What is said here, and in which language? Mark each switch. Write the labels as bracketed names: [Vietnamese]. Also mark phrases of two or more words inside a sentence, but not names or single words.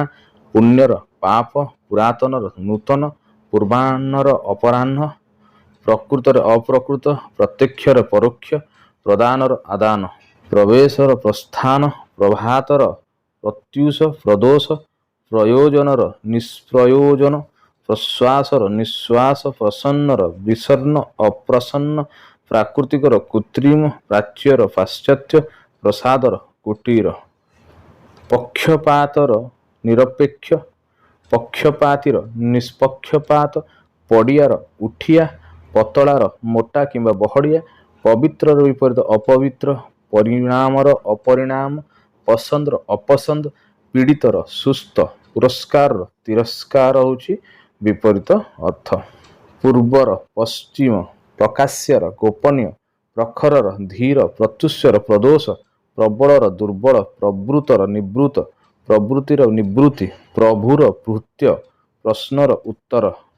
[Odia] ପୁଣ୍ୟର ପାପ, ପୁରାତନର ନୂତନ, ପୂର୍ବାହ୍ନର ଅପରାହ୍ନ, ପ୍ରକୃତରେ ଅପ୍ରକୃତ, ପ୍ରତ୍ୟକ୍ଷର ପରୋକ୍ଷ, ପ୍ରଦାନର ଆଦାନ, ପ୍ରବେଶର ପ୍ରସ୍ଥାନ, ପ୍ରଭାତର ପ୍ରତ୍ୟୁଷ, ପ୍ରଦୋଷ, ପ୍ରୟୋଜନର ନିଷ୍ପ୍ରୟୋଜନ, ପ୍ରଶ୍ୱାସର ନିଶ୍ୱାସ, ପ୍ରସନ୍ନର ବିଷଣ୍ଣ ଅପ୍ରସନ୍ନ, ପ୍ରାକୃତିକର କୃତ୍ରିମ, ପ୍ରାଚ୍ୟର ପାଶ୍ଚାତ୍ୟ, ପ୍ରସାଦର କୁଟୀର, ପକ୍ଷପାତର ନିରପେକ୍ଷ, ପକ୍ଷପାତୀର ନିଷ୍ପକ୍ଷପାତ, ପଡ଼ିଆର ଉଠିଆ, ପତଳାର ମୋଟା କିମ୍ବା ବହଡ଼ିଆ, ପବିତ୍ରର ବିପରୀତ ଅପବିତ୍ର, ପରିଣାମର ଅପରିଣାମ, ପସନ୍ଦର ଅପସନ୍ଦ, ପୀଡ଼ିତର ସୁସ୍ଥ, ପୁରସ୍କାର ତିରସ୍କାର ହେଉଛି ବିପରୀତ ଅର୍ଥ। ପୂର୍ବର ପଶ୍ଚିମ, ପ୍ରକାଶ୍ୟର ଗୋପନୀୟ, ପ୍ରଖରର ଧୀର, ପ୍ରତ୍ୟୁଷର ପ୍ରଦୋଷ, ପ୍ରବଳର ଦୁର୍ବଳ, ପ୍ରବୃତ୍ତର ନିବୃତ୍ତ, ପ୍ରବୃତ୍ତିର ନିବୃତ୍ତି, ପ୍ରଭୁର ଭୃତ୍ୟ, ପ୍ରଶ୍ନର ଉତ୍ତର,